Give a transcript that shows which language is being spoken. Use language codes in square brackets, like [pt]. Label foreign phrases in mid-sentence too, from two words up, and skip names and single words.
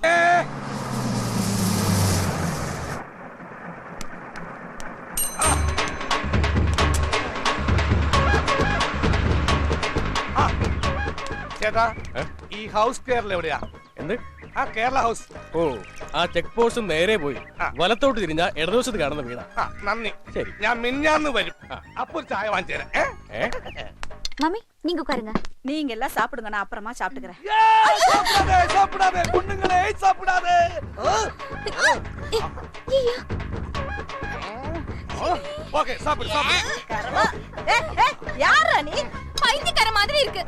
[ml] ചേട്ടാ, ഈ ഹൗസ് കേരള എവിടെയാ? എന്ത്? ആ കേരള ഹൗസ്. ഓ, ആ ചെക്ക് പോസ്റ്റ് നേരെ പോയി വലത്തോട്ട് തിരിഞ്ഞ ഇടതുവശത്ത് കാണുന്ന വീടാ. നന്ദി. ശരി, ഞാൻ മിന്നാന്ന് വരും. അപ്പൊ ഒരു ചായ വാങ്ങിച്ചു തരാം. [ta] மம்மி நீங்க உட்காருங்க. நீங்க எல்லாம் சாப்பிடுங்க, நான் அப்புறமா சாப்பிட்டுக்கிறேன். சாப்பிடாதே பொண்ணுங்களே, சாப்பிடாதே. ஓகே, சாப்பிடு. யாரா நீ? பைத்தியக்கார மாதிரி இருக்கு.